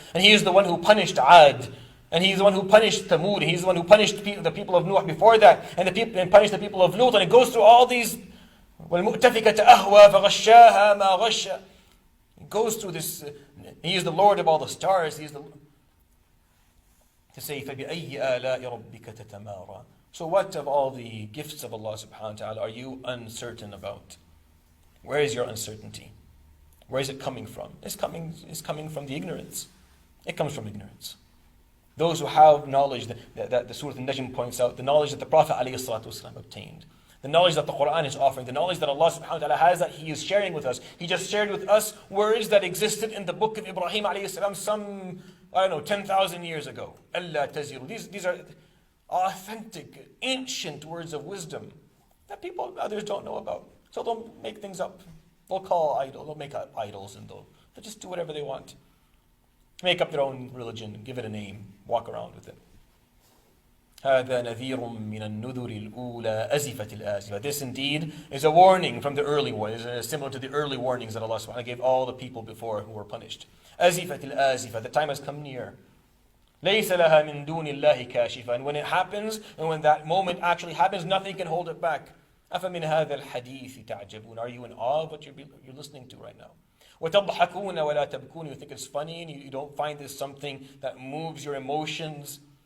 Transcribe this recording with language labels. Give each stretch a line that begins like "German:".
English: And He is the one who punished Ad. And He's the one who punished Thamud. He's the one who punished the people of Nuh before that. And punished the people of Lut. And it goes through all these.
Arabic: وَالْمُؤْتَفِكَةَ أَهْوَى فَغَشَّاهَا مَا غَشَّ.
English: It goes through this. He is the Lord of all the stars. He is the. To say,
Arabic: فَبِأَيِّ آلَاءِ رَبِّكَ تَتَمَارَى.
English: So what of all the gifts of Allah subhanahu wa ta'ala are you uncertain about? Where is your uncertainty? Where is it coming from? It's coming from the ignorance. It comes from ignorance. Those who have knowledge that the Surat An-Najm points out, the knowledge that the Prophet ﷺ obtained, the knowledge that the Quran is offering, the knowledge that Allah subhanahu wa ta'ala has that He is sharing with us. He just shared with us words that existed in the book of Ibrahim ﷺ some, 10,000 years ago. Allah taziru. These are authentic, ancient words of wisdom that others don't know about. So they'll make things up. They'll make up idols and they'll just do whatever they want. Make up their own religion, give it a name, walk around with it.
Arabic: هذا نذير من النذر الأولى أزفت الآزفة.
English: This indeed is a warning from the early warnings, similar to the early warnings that Allah subhanahu wa ta'ala gave all the people before who were punished.
Arabic: أزفت الآزفة.
English: The time has come near.
Arabic: ليس لها من دون الله كاشفة.
English: And when it happens, and when that moment actually happens, nothing can hold it back.
Arabic: أفمن هذا الحديث تعجبون.
English: Are you in awe of what you're listening to right now?
Arabic: وتضحكون ولا تبكون.
English: You think it's funny and you don't find this something that moves your emotions.